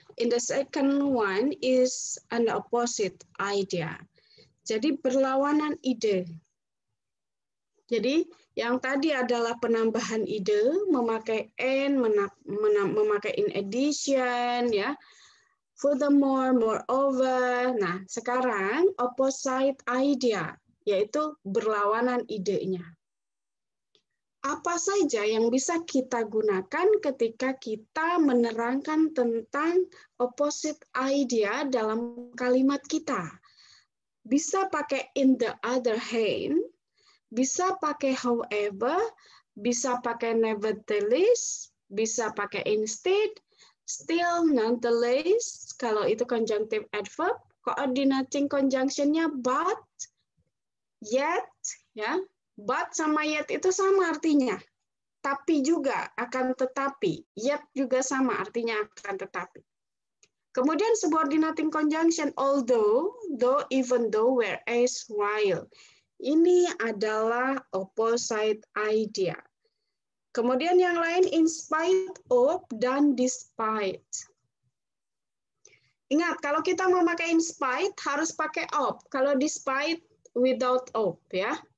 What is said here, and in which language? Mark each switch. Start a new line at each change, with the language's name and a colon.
English: In the second one is an opposite idea.
Indonesian: Jadi berlawanan ide. Jadi yang tadi adalah penambahan ide, memakai and, memakai in addition, ya. Furthermore, moreover. Nah, sekarang opposite idea, yaitu berlawanan idenya. Apa saja yang bisa kita gunakan ketika kita menerangkan tentang opposite idea dalam kalimat kita? Bisa pakai in the other hand, bisa pakai however, bisa pakai nevertheless, bisa pakai instead, still, nonetheless, kalau itu conjunctive adverb, coordinating conjunction-nya but, yet, ya. But sama yet itu sama artinya. Tapi juga, akan tetapi. Yet juga sama artinya akan tetapi. Kemudian subordinating conjunction, although, though, even though, whereas, while. Ini adalah opposite idea. Kemudian yang lain in spite of dan despite. Ingat, kalau kita mau pakai in spite harus pakai of. Kalau despite without of, ya.